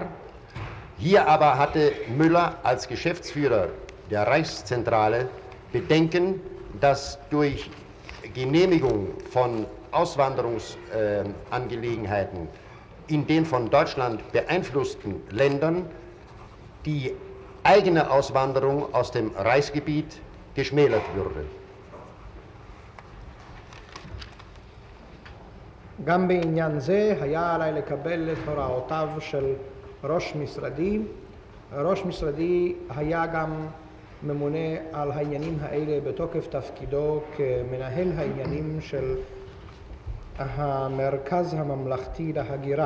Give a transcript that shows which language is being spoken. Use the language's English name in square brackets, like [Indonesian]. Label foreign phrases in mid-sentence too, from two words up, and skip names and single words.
[German] Hier aber hatte Müller als Geschäftsführer der Reichszentrale Bedenken, dass durch Genehmigung von Auswanderungsangelegenheiten in den von Deutschland beeinflussten Ländern die eigene Auswanderung aus dem Reichsgebiet geschmälert würde. [Hebrew] גם בעניין זה היה עליי לקבל את הוראותיו של ראש משרדי. ראש משרדי היה גם ממונה על העניינים האלה בתוקף תפקידו כמנהל העניינים של המרכז הממלכתי להגירה.